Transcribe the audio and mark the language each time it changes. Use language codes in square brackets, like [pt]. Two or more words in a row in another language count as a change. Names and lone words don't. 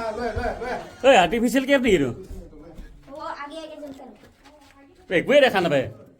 [as] এই আৰ্টিফিচিয়েল কেপ নেকি এইটো [hi] वो आगे आगे चलता है [as] একোৱেই দেখা নাপায়